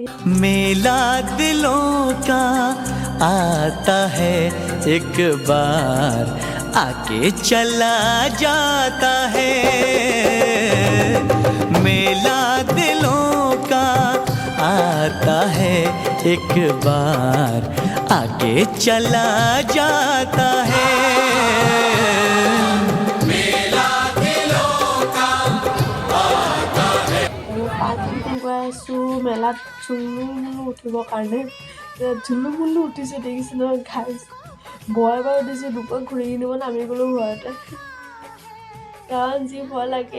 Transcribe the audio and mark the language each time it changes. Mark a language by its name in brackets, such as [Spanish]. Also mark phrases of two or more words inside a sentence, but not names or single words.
[Hindi] मेला दिलों का आता है एक बार, आके चला जाता है। मेला दिलों का आता है एक बार, आके चला जाता है। [Assamese] মেলাত ঝুলু মুলু উঠিবৰ কাৰণে ঝুলু মুলু উঠিছোঁ, দেখিছোঁ নহয় গাইজ। ভয় বাৰু উঠিছোঁ, দুপাক ঘূৰি কিনিব নামি গ'লো ভয়তে, কাৰণ যি ভয় লাগে।